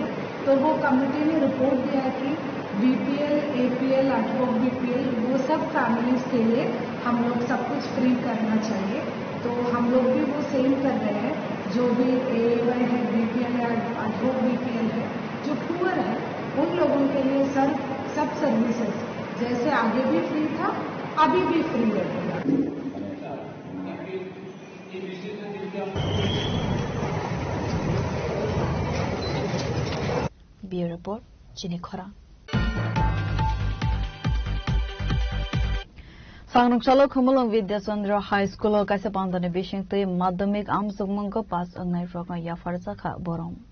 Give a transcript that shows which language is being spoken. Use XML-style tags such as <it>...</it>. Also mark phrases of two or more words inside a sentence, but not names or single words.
<hi>तो वो कमेटी ने रिपोर्ट दिया कि</hi> <en>BPL, APL, ad hoc BPL</en> <hi>वो सब फैमिलीज के लिए हम लोग सब कुछ फ्री करना चाहिए। तो हम लोग भी वो सेम कर रहे हैं, जो भी एएवाई है, बीपीएल या</hi> <en>ad hoc BPL</en> <hi>है, जो पुअर है उन लोगों के लिए सब सर्विसेज जैसे आगे भी फ्री था अभी भी फ्री रहेगा।</hi> <en>Bureau Report</en> <trp>Chini Khora. Sangrungsalo Khumulong Vidya Chandra High School o kaisa pandane bishingtui madhyamik amsugmangko pass angnai frokna yafarza kha borom.</trp>